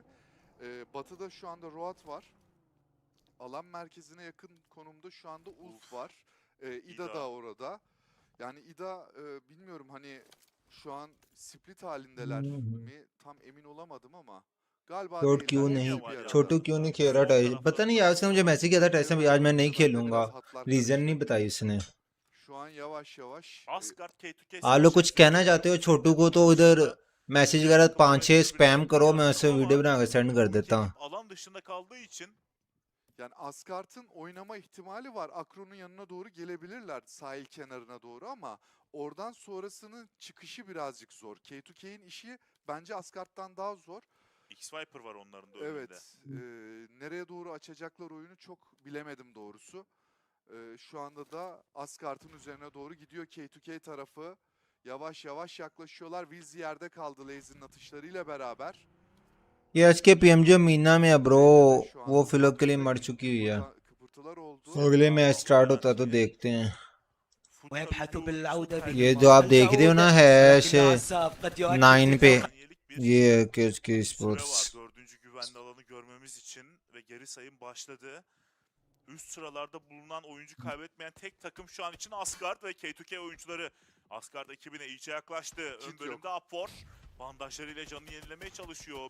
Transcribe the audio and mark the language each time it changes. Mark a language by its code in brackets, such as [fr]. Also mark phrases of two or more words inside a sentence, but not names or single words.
[tr] Batıda şu anda Roat var. Alan merkezine yakın konumda şu anda Ulf var. İda da orada. Yani İda bilmiyorum hani şu an split halindeler mi tam emin olamadım ama galiba [hi] छोट क्यों नहीं छोटू क्यों नहीं खेल रहा टाइसन पता नहीं यार उसने मुझे मैसेज किया था टाइसन आज मैं नहीं खेलूंगा रीजन नहीं बताई उसने. [tr] Şu an yavaş yavaş Asgard K2K [hi] आप लोग कुछ कहना चाहते हो छोटू को तो इधर मैसेज वगैरह 5-6 स्पैम करो मैं उसे वीडियो बना कर सेंड कर देता हूँ. [tr] Alan dışında kaldığı için yani Asgard'ın oynama ihtimali var. Akron'un yanına doğru gelebilirler sahil kenarına doğru ama oradan sonrasının çıkışı birazcık zor. K2K'in işi bence Asgard'dan daha zor. X-Viper var onların da önünde. Evet. Nereye doğru açacaklar oyunu çok bilemedim doğrusu. Şu anda da Askart'ın üzerine doğru gidiyor K2K tarafı. Yavaş yavaş yaklaşıyorlar. Wills yerde kaldı Lazy'nin atışlarıyla beraber. [hi] ये आज के PMGO मीना में है ब्रो, वो फिलहाल के लिए मर चुकी हुई है। अगले मैच स्टार्ट होता तो देखते हैं। ये जो आप देख रहे हो ना हैश 9 पे, ये है KSK Esports। [tr] Dördüncü güvenli alanı görmemiz için ve geri sayım başladı. Üst sıralarda bulunan oyuncu kaybetmeyen tek takım şu an için Asgard ve K2K oyuncuları. Asgard ekibine iyice yaklaştı. Ön bölümde Upfor bandajlarıyla canını yenilemeye çalışıyor.